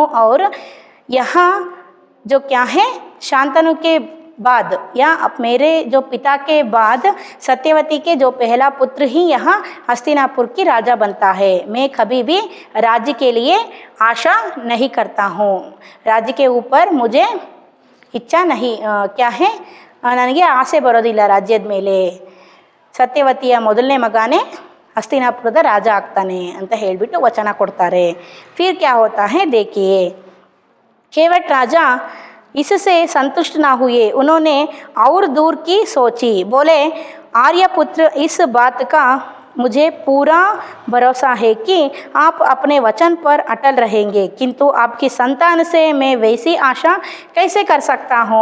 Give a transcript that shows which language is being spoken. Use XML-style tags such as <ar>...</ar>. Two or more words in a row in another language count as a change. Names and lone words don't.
<hi>और यहाँ जो क्या है, शांतनु के बाद या अब मेरे जो पिता के बाद सत्यवती के जो पहला पुत्र ही यहाँ हस्तिनापुर की राजा बनता है। मैं कभी भी राज्य के लिए आशा नहीं करता हूँ, राज्य के ऊपर मुझे इच्छा नहीं, क्या है,</hi> <kn>ನನಗೆ ಆಸೆ ಬರೋದಿಲ್ಲ ರಾಜ್ಯದ ಮೇಲೆ, ಸತ್ಯವತಿಯ ಮೊದಲನೇ ಮಗನೇ ಹಸ್ತಿನಾಪುರದ ರಾಜ ಆಗ್ತಾನೆ ಅಂತ ಹೇಳಿಬಿಟ್ಟು ವಚನ ಕೊಡ್ತಾರೆ।</kn> <hi>फिर क्या होता है देखिए, केवट राजा इससे संतुष्ट ना हुए, उन्होंने और दूर की सोची, बोले आर्यपुत्र इस बात का मुझे पूरा भरोसा है कि आप अपने वचन पर अटल रहेंगे, किंतु आपकी संतान से मैं वैसी आशा कैसे कर सकता हूँ।</hi>